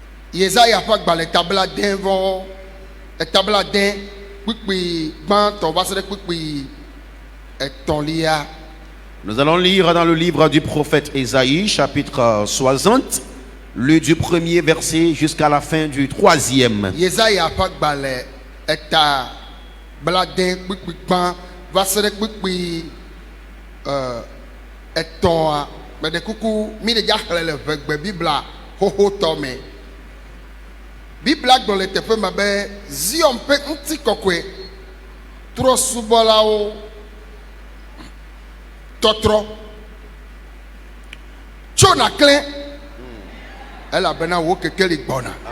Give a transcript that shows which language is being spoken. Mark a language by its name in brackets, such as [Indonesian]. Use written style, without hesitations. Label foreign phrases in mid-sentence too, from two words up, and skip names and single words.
[Ewe] Yesaya fa gbalẽ tabla dẽ vɔ tabla dẽ kpikpi gbãtɔ va se ɖe kpikpi etɔ̃lia. [French] Nous allons lire dans le livre du prophète Ésaïe, chapitre 60, le du premier verset jusqu'à la fin du 3e. [Ewe] Yesaya fa gbalẽ tabla dẽ kpikpi gbã va se ɖe kpikpi etɔ̃a. Mais de kuku mi de jaxle le vegbe Bibla xoxotɔ me. Bibla gblɔ le teƒe me be Zion ƒe ŋutikɔkɔe trɔsubɔlawo tɔtrɔ tso naklẽ elabena wo kekeli gbɔna.